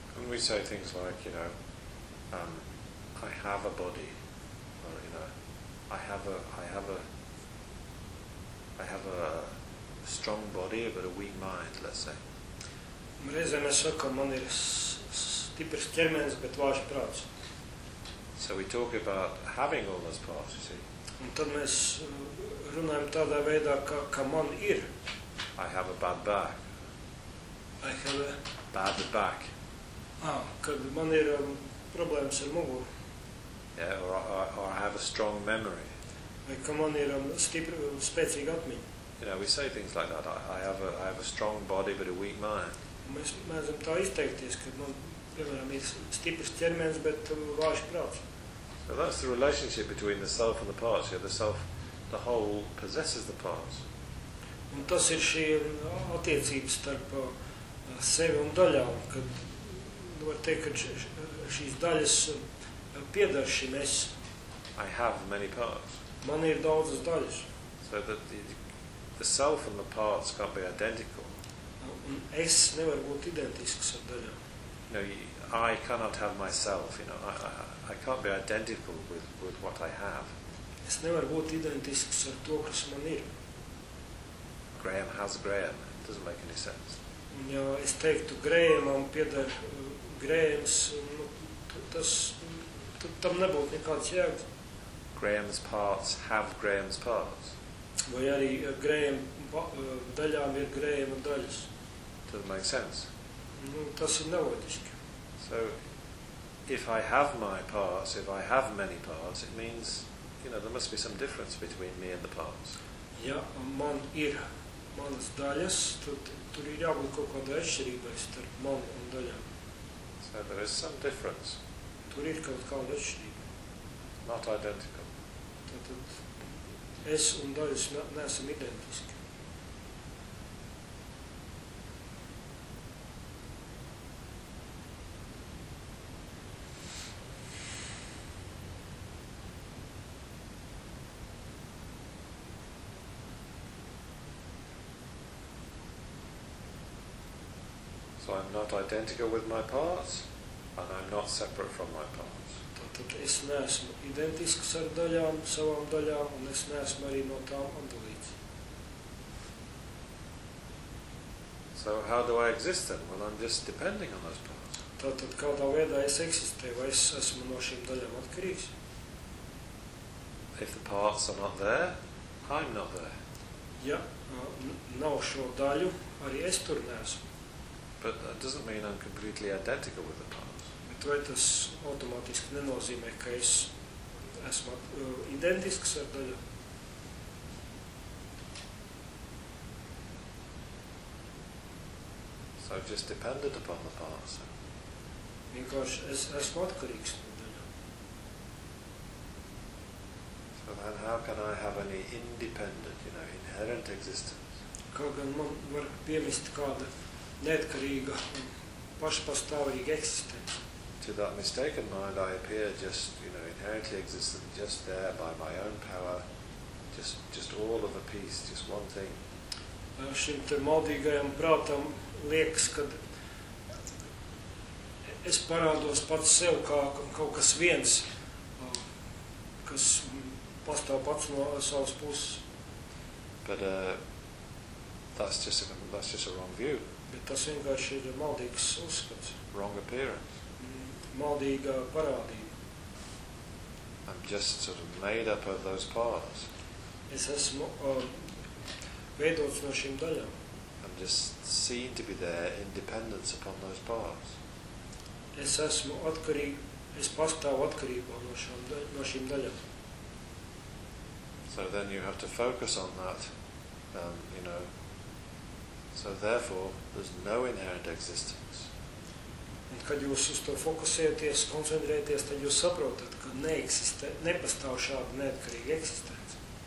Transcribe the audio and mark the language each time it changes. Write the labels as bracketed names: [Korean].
[English] We say things like, you know, I have a body, or you know, I have a strong body but a weak mind, let's say. [Latvian] Reizēm mēs sakam, man ir stiprs ķermenis, bet vājš prāts. [English] So we talk about having all those parts, you see. [Latvian] Un tad mēs runājam tādā veidā, ka man ir. [English] I have a bad back. I have a bad back. [Latvian] Kad man ir problēmas ar muguru. [English] Yeah, or I have a strong memory. [Latvian] Vai ka man ir spēcīga atmiņa. [English] You know, we say things like that. I have a strong body but a weak mind. [Latvian] Mēs mēdzam tā izteikties, ka man, piemēram, ir stiprs ķermenis, bet vājš prāts. [English] So that's the relationship between the self and the parts. Yeah, the self, the whole possesses the parts. [Latvian] Un tas ir šī attiecības starp sevi un daļām, kad var teikt, ka šīs daļas piedar šim es. [English] I have many parts. [Latvian] Man ir daudzas daļas. [English] So that the self and the parts can't be identical. [Latvian] Un es nevar būt identisks ar daļām. [English] No, I cannot have myself, you know. I can't be identical with what I have. [Latvian] Es nevar būt identisks ar to, kas man ir. [English] Graham has Graham. It doesn't make any sense. [Latvian] Ja es teiktu, Grahamam pieder Grahams, nu, tas tam nebūtu nekāds jēgas. [English] Graham's parts have Graham's parts. [Latvian] Vai arī Graham daļām ir Graham daļas. [English] Doesn't make sense. [Latvian] Nu, tas ir nelogiski. [English] So, if I have my parts, if I have many parts, it means, you know, there must be some difference between me and the parts. [Latvian] Ja man ir manas daļas, tad tur ir jābūt kaut kāda atšķirība starp mani un daļām. [English] So there is some difference. [Latvian] Tur ir kaut kāda atšķirība. [English] Not identical. [Latvian] Tad es un daļas neesam identiski. [English] So I'm not identical with my parts. and I'm not separate from my parts. [Latvian] Tātad es neesmu identisks ar daļām, savām daļām, un es neesmu arī no tām atdalīts. [English] So how do I exist then? Well, I'm just depending on those parts. [Latvian] Tātad kādā veidā es eksistēju, vai es esmu no šīm daļām atkarīgs? [English] If the parts are not there, I'm not there. [Latvian] Ja nav šo daļu, arī es tur neesmu. [English] But that doesn't mean I'm completely identical with the parts. [Latvian] Bet vai tas automātiski nenozīmē, ka es esmu identisks ar daļu? [English] So I've just depended upon the parts. [Latvian] Vienkārši es esmu atkarīgs. [English] So then how can I have any independent, you know, inherent existence? [Latvian] Kā gan man var piemest kāda neatkarīga, pašpastāvīga eksistence? [English] To that mistaken mind I appear just, you know, inherently existent, just there by my own power, just all of a piece, just one thing. [Latvian] Šim te maldīgajam prātam liekas, ka es parādos pats sev kā kaut kas viens, kas pastāv pats no savas puses. [English] But that's just a wrong view. [Latvian] Bet tas vienkārši ir maldīgs uzskats. [English] Wrong appearance. [Latvian] Maldīga parādība. [English] I'm just sort of made up of those parts. [Latvian] Es esmu veidots no šīm daļām. [English] I'm just seen to be there in dependence upon those parts. [Latvian] Es esmu atkarīgs, es pastāvu atkarībā no šām no šīm daļām. [English] So then you have to focus on that, you know. So therefore, there's no inherent existence. [Latvian] Un kad jūs uz to fokusēties, koncentrēties, tad jūs saprotat, ka neeksistē, nepastāv šāda neatkarīga eksistence.